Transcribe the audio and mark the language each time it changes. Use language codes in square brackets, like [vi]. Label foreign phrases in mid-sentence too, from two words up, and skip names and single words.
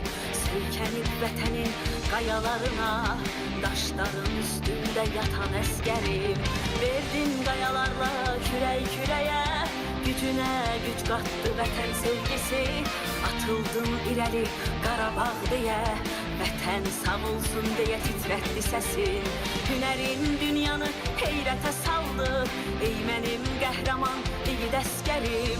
[az] Söykənib vətənin qayalarına daşların üstünde yatan əskerim. Verdin qayalarla kürək kürəyə, gücüne güc qattı vətən sevgisi. Atıldın irəli Qarabağ deyə, vətən sağ olsun deyə titrətdi səsin. Hünərin dünyanı heyrətə saldı, ey mənim qəhrəman igid əskerim.